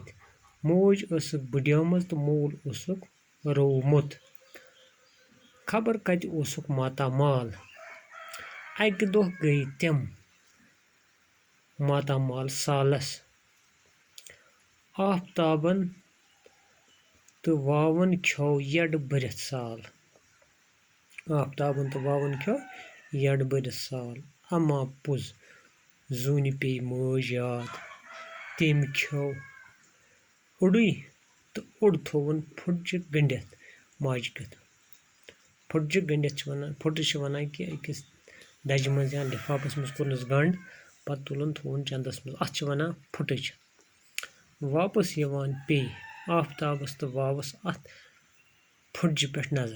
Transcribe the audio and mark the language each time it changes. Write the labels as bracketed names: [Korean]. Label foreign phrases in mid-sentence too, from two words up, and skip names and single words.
[Kashmiri] मोज बुढ़ियामज तो मोल रोवमुत। खबर कत मातामाल। अक दोह गई तम मातामाल सालस। आफ्ताबन तो वावन खो यड भरत साल। आफ्ताबन तो वावन खो यड भरत साल। अमा पुज जून पे मोज याद तम खो उड़ी तो उड़ थोवन फुटज गंडित माज कत। फुटज गंडित फुटज वनान कि अकिस दज मज या लिफाफस मज कोरनस गंड पत तुलन थोवन चंदस मज अत वनान फुटज। वापस यवान पे आफ्ताबस तो वावस अत फुटज पे नजर।